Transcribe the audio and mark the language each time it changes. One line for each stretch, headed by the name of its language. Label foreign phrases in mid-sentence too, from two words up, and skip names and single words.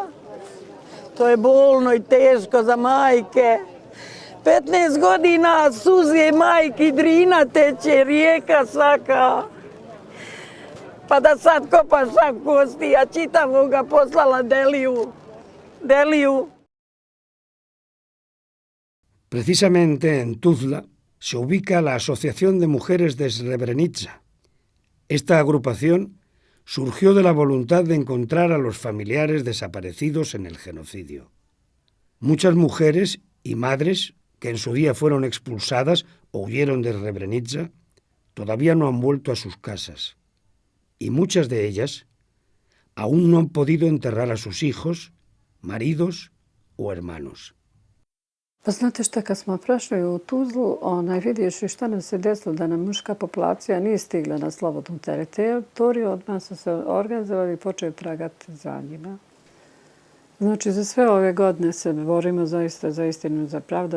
Bosnian: To je bolno i teško za majke. 15 godina suze majki, drina teče, rijeka svaka. Pa da sad kopaš šaku kosti, a čitavoga poslala Deliju.
Spanish: Precisamente en Tuzla se ubica la Asociación de Mujeres de Srebrenica. Esta agrupación surgió de la voluntad de encontrar a los familiares desaparecidos en el genocidio. Muchas mujeres y madres que en su día fueron expulsadas o huyeron de Srebrenica todavía no han vuelto a sus casas, y muchas de ellas aún no han podido enterrar a sus hijos, maridos o hermanos.
Bosnian: Pa znate šta, kad smo prešli u Tuzlu, vidiš i šta nam se desilo, da nam muška populacija nije stigla na slobodnu teritoriju, odmah su se organizovali i počeli tragati za njima. Znači, za sve ove godine se borimo zaista za istinu, za pravdu.